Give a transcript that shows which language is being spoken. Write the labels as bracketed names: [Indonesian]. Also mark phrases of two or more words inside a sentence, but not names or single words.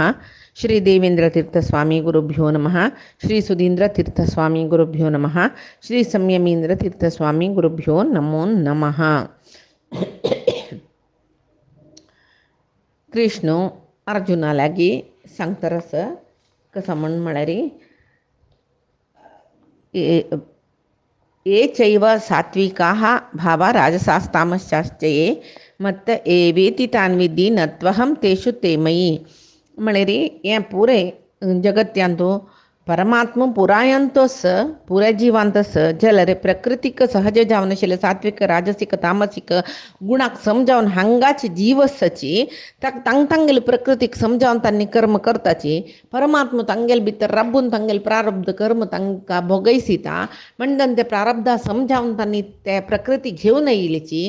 [Sanskrit] श्री देवेंद्रतीर्थस्वामी गुरुभ्यो नमः। श्री सुधींद्रतीर्थस्वामी गुरुभ्यो नमः। श्री संयमींद्रतीर्थस्वामी गुरुभ्यो नमो नमः. [Konkani] कृष्ण अर्जुनालागी सांगतारस कसं म्हण म्हळ्यारी [Sanskrit] ये चैव सात्विकाः भावा राजसास्तामश्चाश्च ये मत्त एवेति तान् विद्धि न त्वहं तेषु ते मयि. [Konkani] म्हळ्यारी हें पुरे जगत्यांतू परमात्म पुरायंतोस पुऱ्या जिवांतस जलरे प्रकृतीक सहज जावन आशिल्ले सात्विक राजसिक तामसिक गुणाक समजावन हांगाच जीव आसची तांगेली प्रकृतीक समजावन तांणी कर्म करताची परमात्म तांगेल भितर राबून तांगेल प्रारब्ध कर्म तांकां भोगयसिता म्हणटन ते प्रारब्धा समजावन तांणी ते प्रकृती घेवन येयलीची.